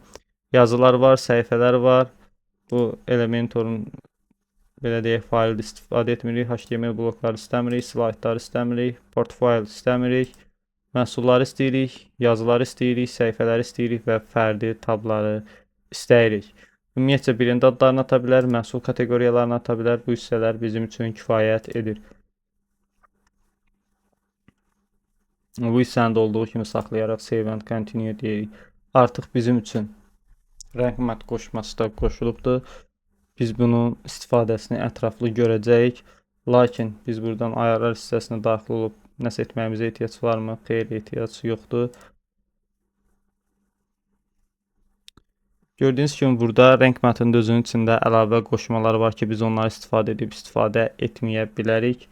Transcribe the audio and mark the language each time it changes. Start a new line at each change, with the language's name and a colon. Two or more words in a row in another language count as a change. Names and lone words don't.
Azerbaijani: Yazılar var, səhifələr var. Bu Elementor'un belə deyək, faildə istifadə etmirik, HTML blokları istəmirik, slaytları istəmirik, portfolio istəmirik, məhsulları istəyirik, yazıları istəyirik, səhifələri istəyirik və fərdi tabları istəyirik. Ümumiyyətcə birində adlarını ata bilər, məhsul kateqoriyalarını ata bilər. Bu hissələr bizim üçün kifayət edir. Bu hissəni də olduğu kimi saxlayaraq
English: save and continue
Azerbaijani: deyirik. Artıq bizim üçün rəng mat qoşması da qoşulubdur. Biz bunun istifadəsini ətraflı görəcəyik. Lakin biz buradan ayarlar hissəsinə daxil olub nəsə etməyimizə ehtiyac varmı? Xeyr, ehtiyac yoxdur. Gördüyünüz kimi burada rəng matının özünün içində əlavə qoşmalar var ki, biz onları istifadə etməyə bilərik.